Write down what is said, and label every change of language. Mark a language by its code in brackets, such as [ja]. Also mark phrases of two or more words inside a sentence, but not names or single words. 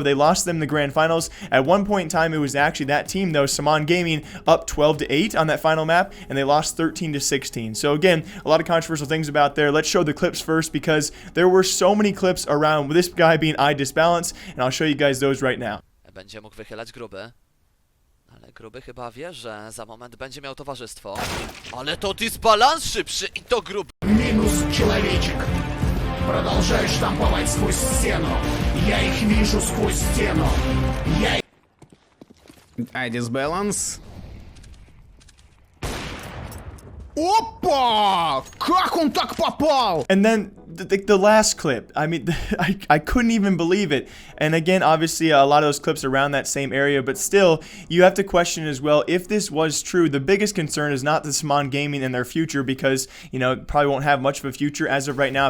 [en] They lost them in the grand finals. At one point in time, it was actually that team though, Syman Gaming, up 12-8 on that final map, and they lost 13-16. So again, a lot of controversial things about there. Let's show the clips first because there were so many clips around this guy being iDisbalance, and I'll show you guys those right now. [pl] Będzie mógł wychylać Gruby, ale Gruby chyba wie, że za moment będzie miał towarzystwo. Ale to dysbalans szybszy i to Gruby. [ru] Минус человечек. Продолжай штамповать сквозь стену. Я их вижу сквозь стену. Я... iDisbalance. Опа! Как он так попал? [en] And then the last clip, I mean, I couldn't even believe it. And again, obviously a lot of those clips around that same area, but still you have to question as well if this was true. The biggest concern is not the Syman Gaming and their future, because you know probably won't have much of a future as of right now.